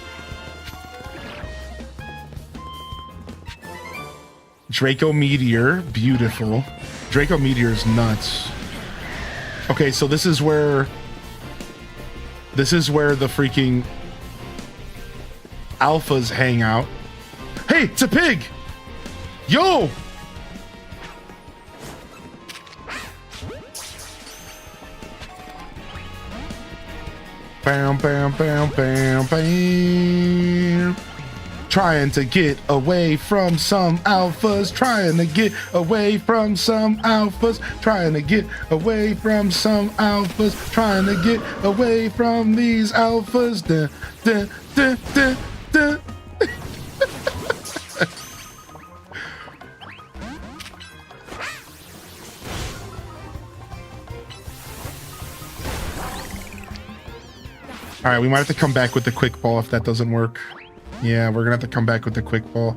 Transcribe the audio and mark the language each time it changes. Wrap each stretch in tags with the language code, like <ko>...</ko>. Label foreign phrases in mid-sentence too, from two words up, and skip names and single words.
<en>Draco Meteor, beautiful. Draco Meteor is nuts. Okay, so this is where the freaking alphas hang out. Hey, it's a pig! Yo! Bam, bam, bam, bam, bam. Trying to get away from some alphas. Trying to get away from some alphas. Trying to get away from some alphas. Trying to get away from these alphas. Duh, duh, duh, duh, duh. All right, we might have to come back with the quick ball if that doesn't work. Yeah, we're gonna have to come back with the quick ball.</en>